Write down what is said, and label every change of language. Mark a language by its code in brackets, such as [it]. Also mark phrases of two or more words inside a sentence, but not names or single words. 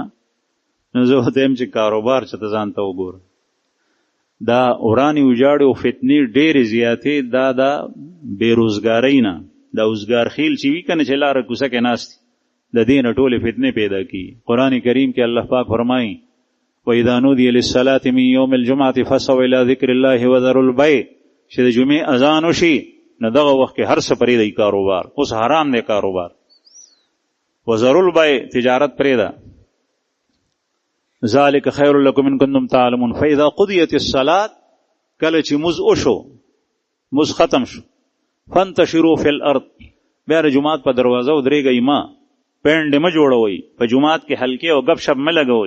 [ps] نو زه ورته یم چې کاروبار چې ته ځان ته وګوره. دا ورانی وجاړې او فتنې ډېرې زیاتې، دا د بېروزګارۍ نه، دا اوزګار خیل چې وي که نه چې لاره کوڅه کې ناست د دې نه ټولې فتنې پیدا کېږي. قرآن کریم کې الله پاک فرمایي، [ar] وإذا نودي للصلاة من يوم الجمعة فاسعوا إلى ذكر الله وذروا البيع. [ps] چې د جمعې اذان وشي نو دغه وخت کې هر څه پرېږدئ، کاروبار اوس حرام دی کاروبار. [ar] وذروا البيع، [ps] تجارت پرېږده. [ar] ذالک خیر لکم ان کنتم تعلمون. فاذا قضیت الصلاة، [ps] کله چې مز وشو، مز ختم شو، [ar] فانتشروا فی الارض، [ps] بیا د جماعت په دروازه ودرېږئ ما، پینډ مه جوړوئ، په جماعت کې حلقې او گپ شپ مه لګوئ.